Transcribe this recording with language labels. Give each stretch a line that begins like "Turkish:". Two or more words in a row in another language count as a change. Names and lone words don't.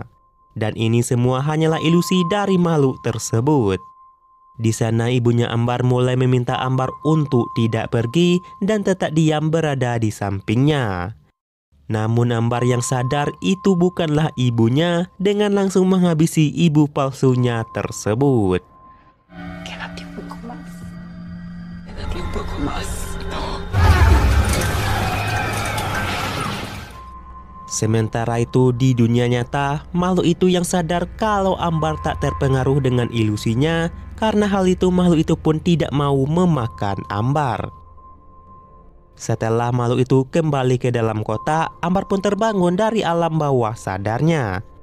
Indonesian: Dan ini semua hanyalah ilusi dari makhluk tersebut. Di sana ibunya Ambar mulai meminta Ambar untuk tidak pergi dan tetap diam berada di sampingnya. Namun Ambar yang sadar itu bukanlah ibunya dengan langsung menghabisi ibu palsunya tersebut.
Spanish: Quédate un poco más. Quédate un poco más.
Indonesian: Sementara itu di dunia nyata, makhluk itu yang sadar kalau Ambar tak terpengaruh dengan ilusinya. Karena hal itu makhluk itu pun tidak mau memakan Ambar. Setelah makhluk itu kembali ke dalam kota, Ambar pun terbangun dari alam bawah sadarnya.